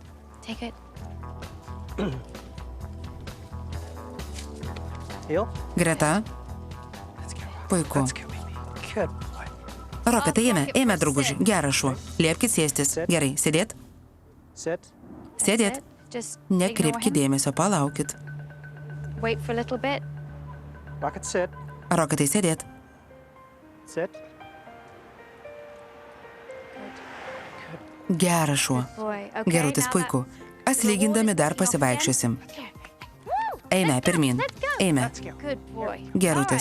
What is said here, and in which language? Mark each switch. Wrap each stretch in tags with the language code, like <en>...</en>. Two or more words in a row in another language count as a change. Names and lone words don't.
<lt>Greta. Puiku. Roketai, eime, drauguži. Geras šuo. Liepkit sėstis. Gerai, sėdėt. Sėdėt. Nekreipkit dėmesio, palaukit.</lt> <en>Wait for a little bit. Rocket, sit.</en> <lt>Roketai, sėdėt.</lt> <en>Sit.</en> <lt>Geras šuo. Gerutis, puiku. Atlygindami dar pasivaikščiosim. Eime, pirmin. Eime. Gerutis.</lt>